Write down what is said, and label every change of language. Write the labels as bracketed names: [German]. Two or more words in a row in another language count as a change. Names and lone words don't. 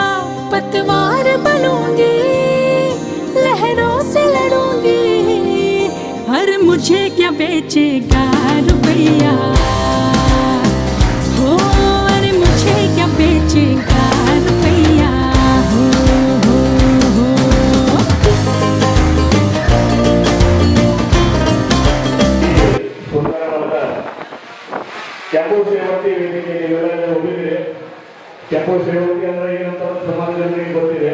[Hindi] पतवार बनूंगी लहरों से लड़ूंगी, हर मुझे क्या बेचेगा रुपैया, हो अरे मुझे क्या बेचेगा रुपैया, हो [Kannada] ಸುಂದರವಾದ ಕೆಂಪು ಸೇವತಿ ವೇದಿಕೆ ನೀವೆಲ್ಲ ಹೋಗಿದ್ರೆ, ಕೆಂಪು ಸೇವತಿ ಅಂದ್ರೆ ಏನಂತ ಸಮಾಜದಲ್ಲಿ ಗೊತ್ತಿದೆ.